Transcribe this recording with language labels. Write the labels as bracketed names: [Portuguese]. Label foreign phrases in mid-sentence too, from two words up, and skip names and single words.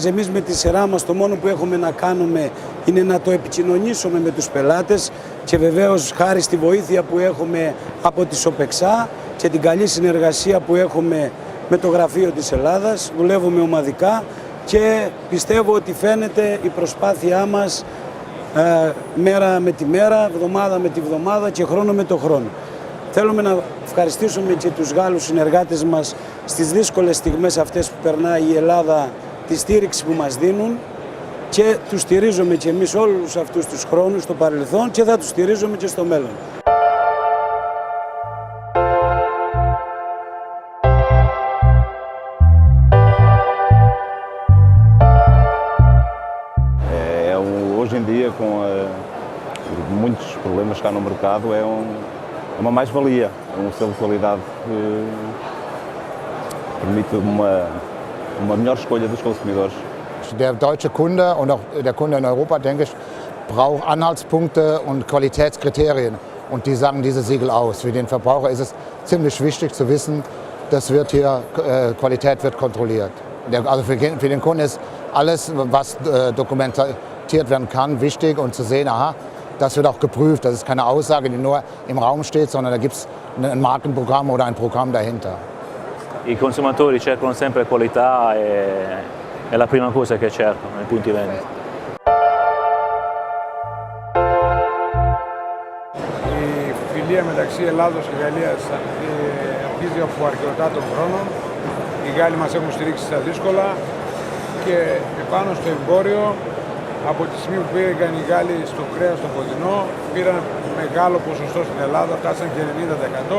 [Greek] Εμείς με τη σειρά μας το μόνο που έχουμε να κάνουμε είναι να το επικοινωνήσουμε με τους πελάτες και βεβαίως χάρη στη βοήθεια που έχουμε από τη Σοπεξά και την καλή συνεργασία που έχουμε με το Γραφείο της Ελλάδας, δουλεύουμε ομαδικά και πιστεύω ότι φαίνεται η προσπάθειά μας μέρα με τη μέρα, εβδομάδα με τη εβδομάδα και χρόνο με το χρόνο. Θέλουμε να ευχαριστήσουμε και τους Γάλλους συνεργάτες μας στις δύσκολες στιγμές αυτές που περνάει η Ελλάδα, τη στήριξη που μας δίνουν και τους στηρίζουμε και εμείς όλους αυτούς τους χρόνους στο παρελθόν και θα τους στηρίζουμε και στο μέλλον. [Portuguese] Hoje em dia, com muitos problemas cá no mercado, é uma mais-valia, um selo de qualidade que permite uma melhor escolha dos consumidores. [German] Der deutsche Kunde und auch der Kunde in Europa, denke ich, braucht Anhaltspunkte und Qualitätskriterien. Und die sagen diese Siegel aus. Für den Verbraucher ist es ziemlich wichtig zu wissen, Qualität wird kontrolliert. Also für den Kunden ist alles, was dokumentiert werden kann, wichtig und zu sehen, aha, das wird auch geprüft. Das ist keine Aussage, die nur im Raum steht, sondern da gibt es ein Markenprogramm oder ein Programm dahinter. [Italian] I consumatori cercano sempre qualità e è la prima cosa che cercano nei punti vendita. [Greek] Η φιλία μεταξύ Ελλάδος και Γαλλίας αρχίζει από αρκετά των χρόνων. Οι Γάλλοι μας έχουν στηρίξει στα δύσκολα και επάνω στο εμπόριο, από τη στιγμή που πήγαν οι Γάλλοι στο κρέας στο κοντινό, πήραν μεγάλο ποσοστό στην Ελλάδα, φτάσαν και 90%.